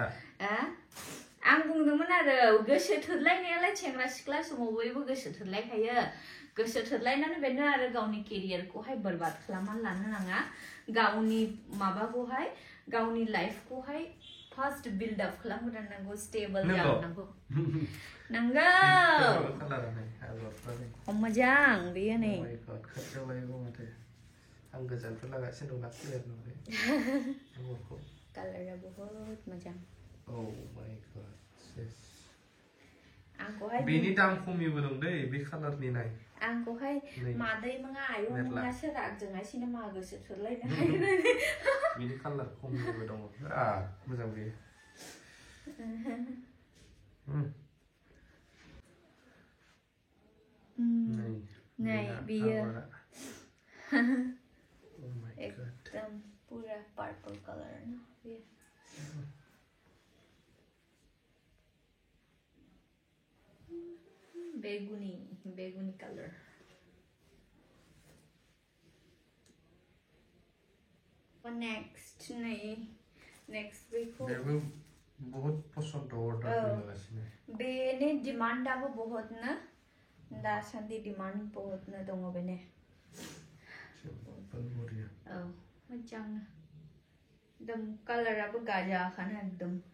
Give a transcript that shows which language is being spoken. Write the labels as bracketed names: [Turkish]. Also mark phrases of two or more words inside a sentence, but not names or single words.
[Bodo] आं बुंदोंमोन आरो गोसो थोलायनायालाय सेंग्रा सिख्ला समाव बयबो गोसो थोलायखायो गोसो थोलायनानै बेनो आरो गावनि केरियारखौहाय बरबाद खालामनानै लानो नाङा गावनि माबाखौहाय गावनि लाइफखौहाय [English] first build up [Bodo] खालामग्रोनांगौ स्टेबल जानांगौ नंगौ मोजां बेयो नै आं गोजाननिफ्राय लागासिनो दं क्लियार नुबाय कालारा बहुत मोजां [English] Oh my god, yes. [Bodo] आंखौहाय बेनि दाम खमिबो दं दै बे कालारनि नाय आंखौहाय नै मादै मङा आयं मेरला मङा सोरागजोंहाय सिनेमा गोसो थोलायनो हायो बेनि कालार खमिबो दङ बिराद मोजां बेयो नै बियो Oh my god. [Hindi] एकदम पूरा [English] purple color [Hindi] ना ये बेगुनी कलर और नेक्स्ट बेखौ [Bodo] बेबो [Hindi] बहुत पसन्द [Bodo] अर्डार फैगासिनो बेनि डिमान्डआबो बहुत ना दासान्दि डिमान्ड बहुत ना दङ बेने औ मोजां एकदम कालाराबो गाजाखाना एकदम